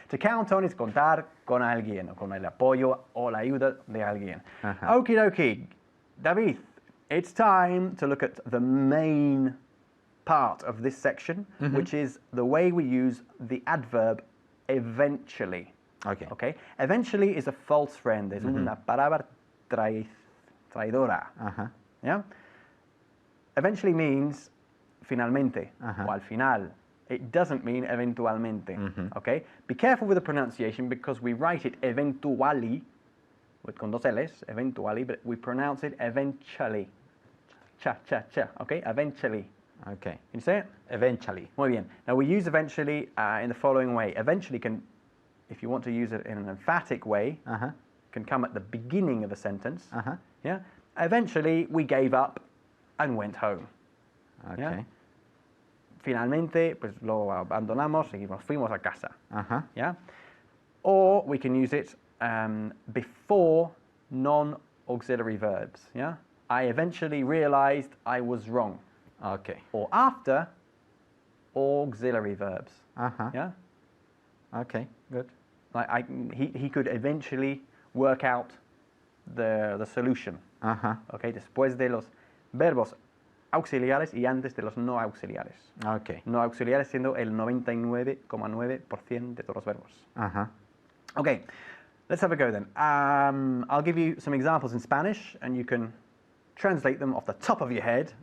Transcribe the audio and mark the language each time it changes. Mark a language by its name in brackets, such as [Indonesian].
[Spanish] To count on is contar con alguien o con el apoyo o la ayuda de alguien. Ajá. Okie dokie. [English] David, it's time to look at the main part of this section, which is the way we use the adverb eventually. Okay. Okay? Eventually is a false friend. [Spanish] Es una palabra traidora. Ajá. [English] Yeah? Eventually means finalmente Ajá. [Spanish] o al final. [English] It doesn't mean eventualmente. Okay? Be careful with the pronunciation because we write it eventually [Spanish] con dos L's, [English] eventually, but we pronounce it eventually. Cha, cha, cha. Okay? Eventually. Okay. Can you say it? Eventually. [Spanish] Muy bien. [English] Now we use eventually in the following way. Eventually can, if you want to use it in an emphatic way, Ajá. can come at the beginning of a sentence. Ajá. Yeah. Eventually we gave up and went home. Okay. Yeah. [Spanish] Finalmente, pues lo abandonamos y nos fuimos a casa. Ajá. Yeah. [English] Or we can use it before non-auxiliary verbs. Yeah. I eventually realized I was wrong. Okay. Or after auxiliary verbs. Ajá. Yeah. Okay, good. Like he could eventually work out the solution. Ajá. Okay. [Spanish] Después de los verbos auxiliares y antes de los no auxiliares. Okay. No auxiliares siendo el 99,9% de todos los verbos. Ajá. [English] Okay, let's have a go then. I'll give you some examples in Spanish and you can translate them off the top of your head,